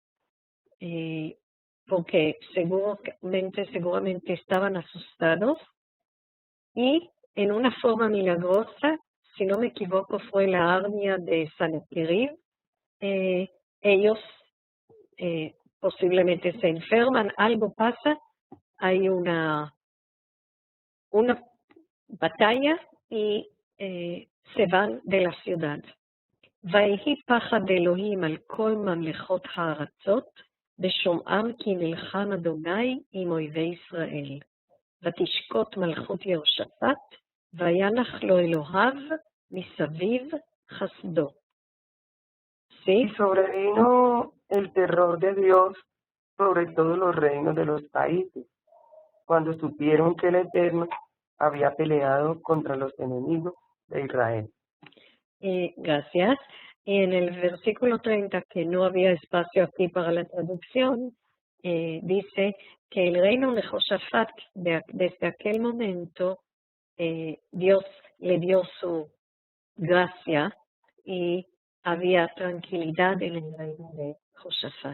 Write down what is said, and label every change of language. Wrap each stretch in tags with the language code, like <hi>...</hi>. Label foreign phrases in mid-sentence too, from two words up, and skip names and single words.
<es>porque seguramente estaban asustados, y en una forma milagrosa, si no me equivoco fue la armia de Sanherib, ellos posiblemente se enferman, algo pasa, hay una batalla y se van de la ciudad.</es> <he>ויהי פחד אלוהים על כל ממלכות הארצות, בשומעם כי נלחם אדוני עם אויבי ישראל. ותשקוט מלכות יהושפט, וינח לו אלוהיו מסביב חסדו.</he> <es>¿sí? Y sobrevino el terror de Dios sobre todos los reinos de los países, cuando supieron que el Eterno había peleado contra los enemigos de Israel. Gracias. Y en el versículo 30, que no había espacio aquí para la traducción, dice que el reino de Josafat, desde aquel momento, Dios le dio su gracia y había tranquilidad en el reino de Josafat.</es>